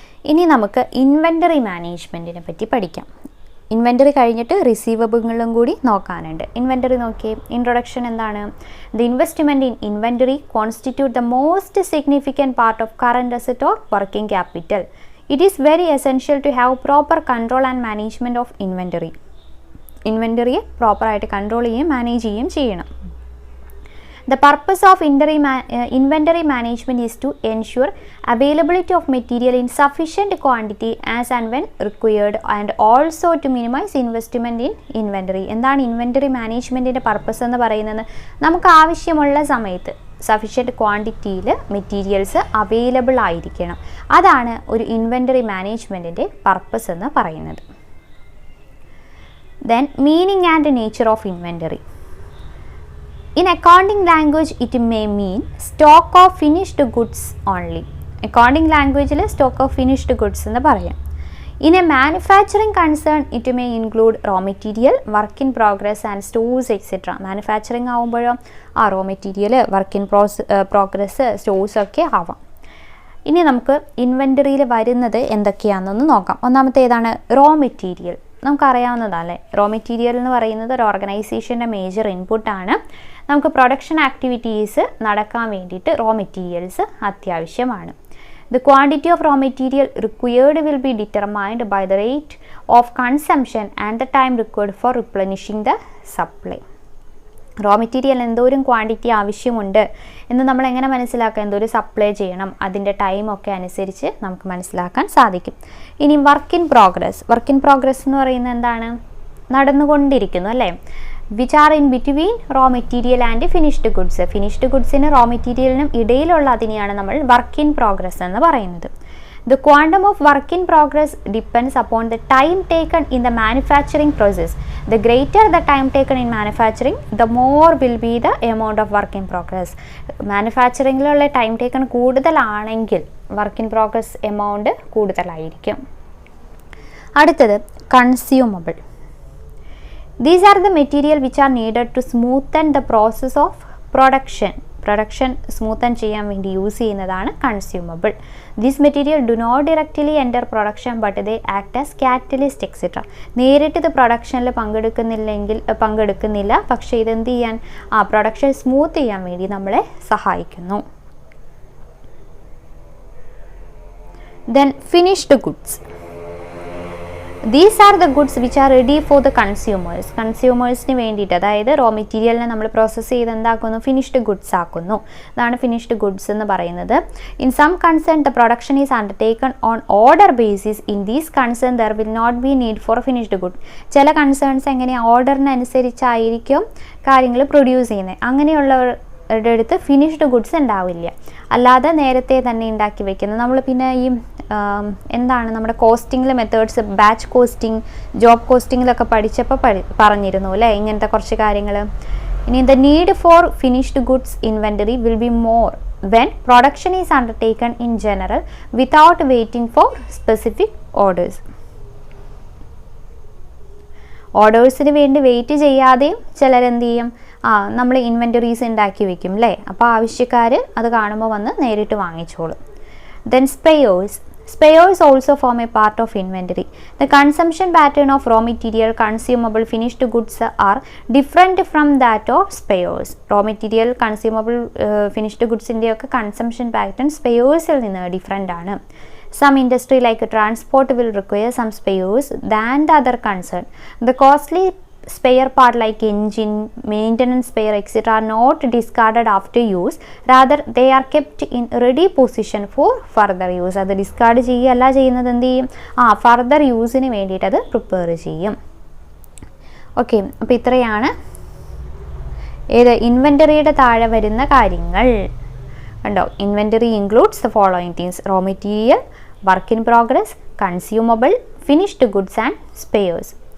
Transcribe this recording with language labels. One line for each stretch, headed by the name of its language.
Malayalam: ഇനി നമുക്ക് ഇൻവെൻ്ററി മാനേജ്മെൻറ്റിനെ പറ്റി പഠിക്കാം. ഇൻവെൻ്ററി കഴിഞ്ഞിട്ട് റിസീവബിളും കൂടി നോക്കാനുണ്ട്. ഇൻവെൻ്ററി നോക്കിയേ. ഇൻട്രൊഡക്ഷൻ എന്താണ്?
English: The investment in inventory constitute the most significant part of current asset or working capital. It is very essential to have proper control and management of inventory.
Malayalam: ഇൻവെൻ്ററിയെ പ്രോപ്പറായിട്ട് control ചെയ്യുകയും manage ചെയ്യുകയും ചെയ്യണം.
English: The purpose of inventory management is to ensure availability of material in sufficient quantity as and when required and also to minimize investment in inventory.
Malayalam: എന്താണ് inventory മാനേജ്മെൻറ്റിൻ്റെ purpose എന്ന് പറയുന്നത്? നമുക്ക് ആവശ്യമുള്ള സമയത്ത് സഫിഷ്യൻറ്റ് ക്വാണ്ടിറ്റിയിൽ മെറ്റീരിയൽസ് അവൈലബിൾ ആയിരിക്കണം. അതാണ് ഒരു ഇൻവെൻ്ററി മാനേജ്മെൻറ്റിൻ്റെ പർപ്പസ് എന്ന് പറയുന്നത്.
English: Then meaning and nature of inventory. In accounting language, it may mean stock of finished goods only. Accounting language le stock of finished goods
Malayalam: എന്ന് പറയാം.
English: In a manufacturing concern, it may include raw material, work in progress and stores etc.
Malayalam: Manufacturing ആവുമ്പോഴോ raw material, work in progress, stores ഒക്കെ ആവാം. ഇനി നമുക്ക് ഇൻവെൻ്ററിയിൽ വരുന്നത് എന്തൊക്കെയാണെന്നൊന്ന് നോക്കാം. ഒന്നാമത്തെ ഏതാണ്? Raw material. നമുക്കറിയാവുന്നതല്ലേ, റോ മെറ്റീരിയൽ എന്ന് പറയുന്നത് ഒരു ഓർഗനൈസേഷൻ്റെ മേജർ ഇൻപുട്ടാണ്. നമുക്ക് പ്രൊഡക്ഷൻ ആക്ടിവിറ്റീസ് നടക്കാൻ വേണ്ടിയിട്ട് റോ മെറ്റീരിയൽസ് അത്യാവശ്യമാണ്.
English: The quantity of raw material required will be determined by the rate of consumption and the time required for replenishing the supply.
Malayalam: Raw material എന്തോരം quantity ആവശ്യമുണ്ട് എന്ന് നമ്മൾ എങ്ങനെ മനസ്സിലാക്കാം? എന്തോരം സപ്ലൈ ചെയ്യണം, അതിൻ്റെ ടൈമൊക്കെ അനുസരിച്ച് നമുക്ക് മനസ്സിലാക്കാൻ സാധിക്കും. ഇനി work in progress. Work in progress എന്ന് പറയുന്നത് എന്താണ്? നടന്നുകൊണ്ടിരിക്കുന്നു അല്ലേ,
English: which are in between raw material and finished goods.
Malayalam: Finished ഗുഡ്സിന് raw മെറ്റീരിയലിനും ഇടയിലുള്ള അതിനെയാണ് നമ്മൾ വർക്ക് ഇൻ പ്രോഗ്രസ് എന്ന് പറയുന്നത്.
English: The quantum of work in progress depends upon the time taken in the manufacturing process. The greater the time taken in manufacturing, the more will be the amount of work in progress.
Malayalam: മാനുഫാക്ചറിങ്ങിലുള്ള time taken കൂടുതലാണെങ്കിൽ work in progress amount കൂടുതലായിരിക്കും. അടുത്തത് consumable.
English: These are the material which are needed to smoothen the process of production.
Malayalam: Production smoothen ചെയ്യാൻ വേണ്ടി use ചെയ്യുന്നതാണ് consumable.
English: This material do not directly enter production but they act as catalyst etcetera.
Malayalam: നേരിട്ട് ഇത് പ്രൊഡക്ഷനിൽ പങ്കെടുക്കുന്നില്ല, പക്ഷേ ഇതെന്ത് ചെയ്യാൻ production smooth ചെയ്യാൻ വേണ്ടി നമ്മളെ സഹായിക്കുന്നു.
English: Then finished goods. These are the goods which are ready for the consumers.
Malayalam: കൺസ്യൂമേഴ്സിന് വേണ്ടിയിട്ട്, അതായത് റോ മെറ്റീരിയലിനെ നമ്മൾ പ്രോസസ്സ് ചെയ്ത് എന്താക്കുന്നു, ഫിനിഷ്ഡ് ഗുഡ്സ് ആക്കുന്നു. അതാണ് ഫിനിഷ്ഡ് ഗുഡ്സ് എന്ന് പറയുന്നത്.
English: In some concern the production is undertaken on order basis. In these concern there will not be need for finished good.
Malayalam: ചില കൺസേൺസ് എങ്ങനെയാണ്, ഓർഡറിനനുസരിച്ചായിരിക്കും കാര്യങ്ങൾ പ്രൊഡ്യൂസ് ചെയ്യുന്നത്. അങ്ങനെയുള്ളവരുടെ അടുത്ത് ഫിനിഷ്ഡ് ഗുഡ്സ് ഉണ്ടാവില്ല. അല്ലാതെ നേരത്തെ തന്നെ ഉണ്ടാക്കി വെക്കുന്നത്. നമ്മൾ പിന്നെ ഈ എന്താണ് നമ്മുടെ കോസ്റ്റിംഗിലെ മെത്തേഡ്സ്, ബാച്ച് കോസ്റ്റിംഗ്, ജോബ് കോസ്റ്റിങ്ങിലൊക്കെ പഠിച്ചപ്പോൾ പറഞ്ഞിരുന്നു അല്ലേ ഇങ്ങനത്തെ കുറച്ച് കാര്യങ്ങൾ.
English: ഇനി the need for finished goods inventory will be more when production is undertaken in general without waiting for specific ഓർഡേഴ്സിന്
Malayalam: വേണ്ടി വെയിറ്റ് ചെയ്യാതെയും ചിലരെന്ത് ചെയ്യും, നമ്മൾ ഇൻവെൻ്ററീസ് ഉണ്ടാക്കി വെക്കും അല്ലേ. അപ്പോൾ ആവശ്യക്കാർ അത് കാണുമ്പോൾ വന്ന് നേരിട്ട് വാങ്ങിച്ചോളും.
English: Then Spares also form a part of inventory. The consumption pattern of raw material, consumable, finished goods are different from that of spares.
Malayalam: Raw material, consumable, finished goods ഒക്കെ consumption pattern sparesൽ നിന്ന് ഡിഫറെൻ്റ് ആണ്.
English: Some industry like transport will require some spares than the other concern. The costly spare part like engine, maintenance spare etc. are not discarded after use, rather they are kept in ready position for further use.
Malayalam: അത് discard ചെയ്യുകയല്ല ചെയ്യുന്നത്, എന്ത് ചെയ്യും, further യൂസിന് വേണ്ടിയിട്ട് അത് prepare ചെയ്യും. Okay, അപ്പോൾ ഇത്രയാണ് ഇൻവെൻ്ററിയുടെ താഴെ വരുന്ന കാര്യങ്ങൾ കണ്ടോ.
English: Inventory includes the following things: raw material, work in progress, consumable, finished goods and spares.